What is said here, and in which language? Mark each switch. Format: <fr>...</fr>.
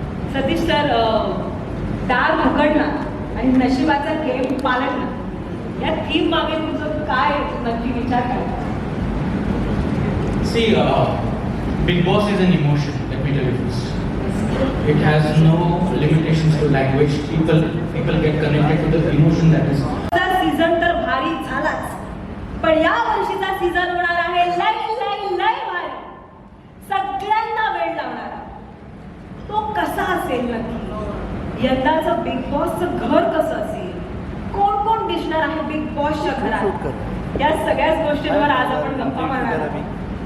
<mr>Satish sir, दार उघडणं आणि नशिबाचा गेम पालटणं या थीम मागे तुझं काय नक्की विचार काय?</mr> <en>See, Big Boss is an emotion, let me tell you first. It has no limitations to language. People get connected to the emotion that is.</en> <mr>Season तर भारी झालाच, पण या वर्षीचा सीझन होणार आहे लय भारी, सगळ्यांना वेळ लावणारा. तो कसा असेल नक्की? यंदाचं बिग बॉसचं घर कसं असेल? कोण दिसणार आहे बिग बॉसच्या घरात? या सगळ्याच गोष्टींवर आज आपण गप्पा मारणार आहोत.</mr>